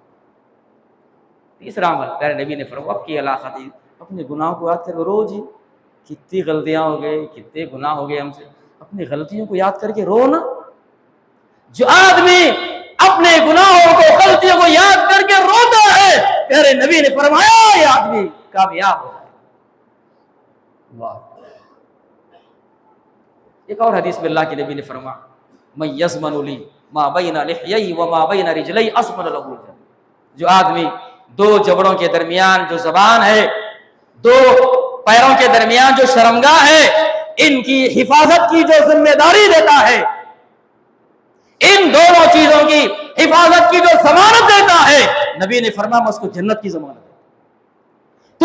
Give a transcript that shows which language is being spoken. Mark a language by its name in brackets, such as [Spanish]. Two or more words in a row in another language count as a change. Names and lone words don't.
[Urdu] تیسرا عمل پیارے نبی نے فرمایا کہ اللہ خاطر اپنے گناہوں کو یاد کر کے رو جی، کتنی غلطیاں ہو گئے، کتنے گناہ ہو گئے ہم سے، اپنی غلطیوں کو یاد کر کے رو نا۔ جو آدمی اپنے گناہوں کو، غلطیوں کو یاد کر کے روتا ہے، پیارے نبی نے فرمایا یہ آدمی کامیاب ہو جائے۔ واہ۔ ایک اور حدیث میں اللہ کے نبی نے فرمایا [Arabic] من یضمن لی ما بین لحیی و ما بین رجلی اضمن له الجنہ۔ [Urdu] جو آدمی دو جبڑوں کے درمیان جو زبان ہے، دو پیروں کے درمیان جو شرمگاہ ہے، ان کی حفاظت کی جو ذمہ داری دیتا ہے، ان دونوں چیزوں کی حفاظت کی جو ضمانت دیتا ہے، نبی نے فرمایا میں اس کو جنت کی ضمانت دوں۔